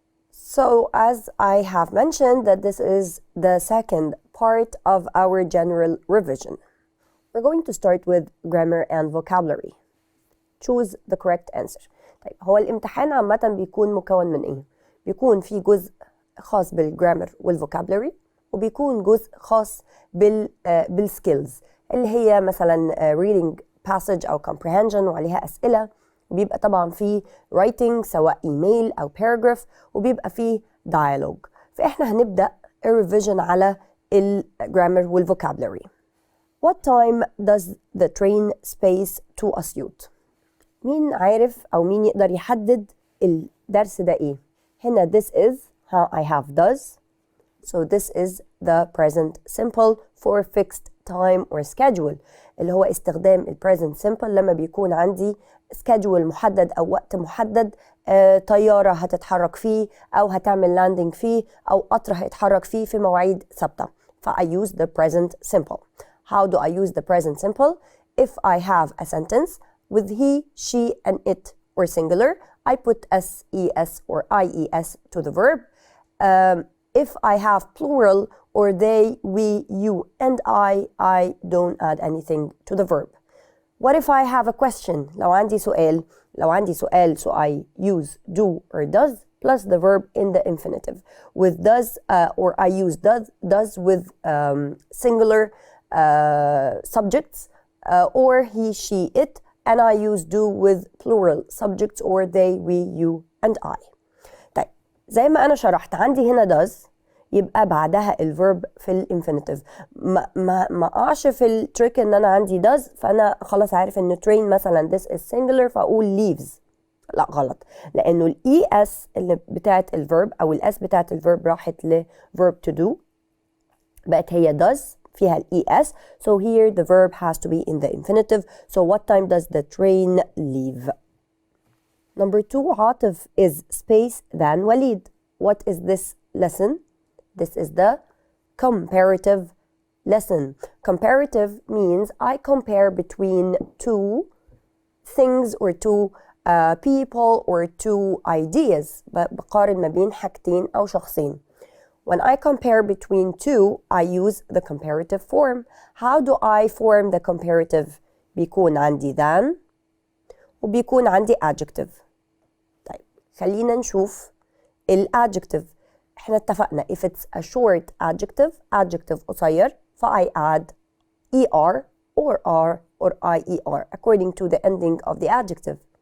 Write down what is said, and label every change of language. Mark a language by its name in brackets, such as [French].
[English] So as I have mentioned that this is the second part of our general revision. We're going to start with grammar and vocabulary. Choose the correct answer. [Arabic] طيب هو الامتحان عامة بيكون مكون من ايه؟ بيكون في جزء خاص بالجرامر والفوكابلري، وبيكون جزء خاص بالسكيلز اللي هي مثلا [English] reading passage [Arabic] أو comprehension وعليها أسئلة، وبيبقى طبعا في writing سواء ايميل أو paragraph، وبيبقى في dialogue. فإحنا هنبدأ الريفيجن على الجرامر والفوكابلري. [English] What time does the train space to Asyut? [Arabic] مين عارف أو مين يقدر يحدد الدرس ده إيه؟ هنا [English] this is I have does. So this is the present simple for fixed time or schedule، [Arabic] اللي هو استخدام present simple لما بيكون عندي schedule محدد أو وقت محدد، طيارة هتتحرك فيه أو هتعمل landing فيه أو قطر هيتحرك فيه في مواعيد ثابتة. [English] I use the present simple. How do I use the present simple? If I have a sentence with he, she, and it or singular, I put SES or IES to the verb. If I have plural or they, we, you, and I don't add anything to the verb. What if I have a question? [Arabic] لو عندي سؤال, [English] so I use do or does plus the verb in the infinitive. With does or I use does with singular subjects or he, she, it, and I use do with plural subjects or they, we, you, and I. [Arabic] طيب زي ما أنا شرحت عندي هنا does يبقى بعدها الverb في الانفينيتيف. ما أقعش في التريك إن أنا عندي does فأنا خلاص عارف إن train مثلا [English] this is singular [Arabic] فأقول leaves. لا غلط، لأنه ال ES اللي بتاعت الverb أو ال S بتاعت الverb راحت ل verb to do، بقت هي does فيها ال ES. [English] So here the verb has to be in the infinitive. So what time does the train leave? Number 2, Atef is space than Walid. What is this lesson? This is the comparative lesson. Comparative means I compare between two things or two people or two ideas. [Arabic] بقارن ما بين حاجتين أو شخصين. [English] When I compare between two, I use the comparative form. How do I form the comparative? [Arabic] بيكون عندي than وبيكون عندي adjective. طيب خلينا نشوف adjective. احنا اتفقنا [English] if it's a short adjective قصير I add er or r or ier according to the ending of the adjective.